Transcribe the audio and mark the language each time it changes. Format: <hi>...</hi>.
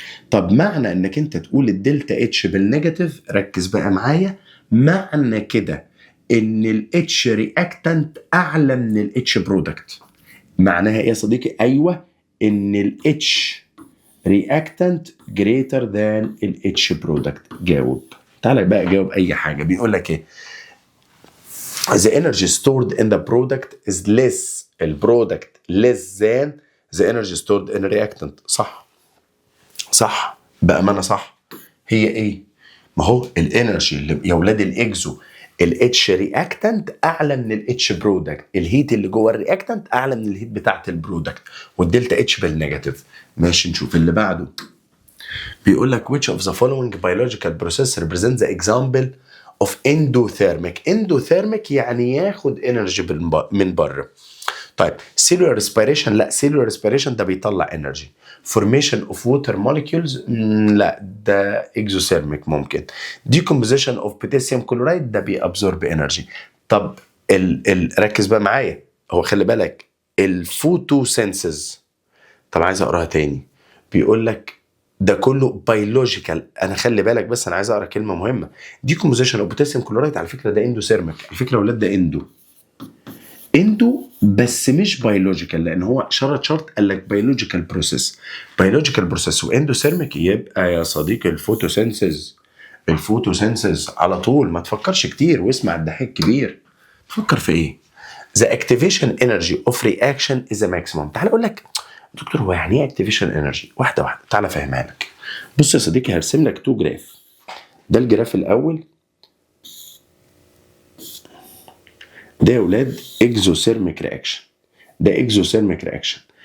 <ar>طب معنى انك انت تقول الدلتا اتش بالنيجاتيف، ركز بقى معايا، معنى كده ان الاتش رياكتنت اعلى من الاتش برودكت. معناها ايه يا صديقي؟ ايوه، ان الاتش رياكتنت جريتر ذان الاتش برودكت. جاوب، تعالى بقى جاوب اي حاجه. بيقول لك ايه؟</ar> <en>the energy stored in the product is less،</en> <ar>البرودكت</ar> <en>less than the energy stored in a reactant.</en> <ar>صح صح بأمانة صح. هي ايه؟ ما هو الانرجي اللي يا ولاد الاكزو، الاتش رياكتنت اعلى من الاتش برودكت، الهيت اللي جوه الرياكتنت اعلى من الهيت بتاعت البرودكت، والدلتا اتش بالنيجاتيف. ماشي نشوف اللي بعده. بيقول لك</ar> <en>which of the following biological process represents the example of endothermic.</en> <ar>endothermic يعني ياخد انرجي من بره. طيب cellular respiration، لا cellular respiration ده بيطلع انرجي.</ar> <en>formation of water molecules،</en> <ar>لا ده</ar> <en>exothermic</en> <ar>ممكن.</ar> <en>decomposition of potassium chloride</en> <ar>ده بيابزورب انرجي. طب ركز بقى معايا، هو خلي بالك الفوتوسينثيز. طب عايز اقراها تاني. بيقول لك ده كله بيولوجيكال. انا خلي بالك بس انا عايز اقرا كلمه مهمه.</ar> <en>decomposition of potassium chloride</en> <ar>على فكره ده اندوثيرميك، على فكره يا اولاد ده اندو بس مش بيولوجيكال، لان هو شرط قال لك بيولوجيكال بروسيس. بيولوجيكال بروسيس واندوثيرميك، يبقى يا صديقي الفوتوسينثيز. الفوتوسينثيز على طول، ما تفكرش كتير واسمع الدحيح كبير. تفكر في ايه؟</ar> <en>The activation energy of reaction is a maximum.</en> <ar>تعال اقول لك دكتور هو يعني ايه activation energy؟ واحده واحده تعال افهمها لك. بص يا صديقي هرسم لك تو جراف. ده الجراف الاول، ده يا ولاد اكزوثيرميك رياكشن، ده اكزوثيرميك رياكشن.</ar>